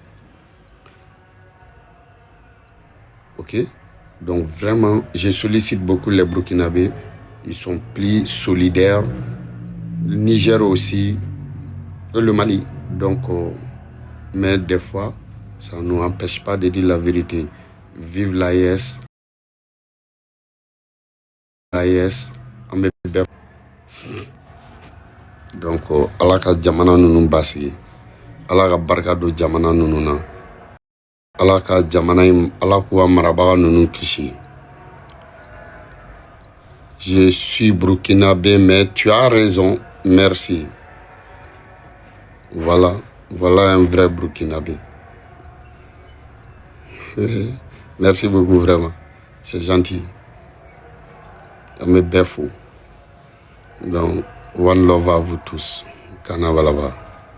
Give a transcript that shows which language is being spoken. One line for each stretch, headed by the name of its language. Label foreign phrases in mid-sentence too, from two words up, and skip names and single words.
French: Ok? Donc, vraiment, je sollicite beaucoup les Burkinabés. Ils sont plus solidaires. Le Niger aussi. Et le Mali. Donc, mais des fois, ça ne nous empêche pas de dire la vérité. Vive l'AES. AES.
Bambara: Donc, ala ka jamana nunu basigi. Ala ka barika do jamana nunu na. Ala ka jamana ala k'u marabaga nunu kisi.
French: Je suis burkinabé, mais tu as raison. Merci. Voilà un vrai burkinabé. Merci beaucoup, vraiment. C'est gentil. Mais belle fou. Donc,
English: one love
French: à vous tous. Kanavalava.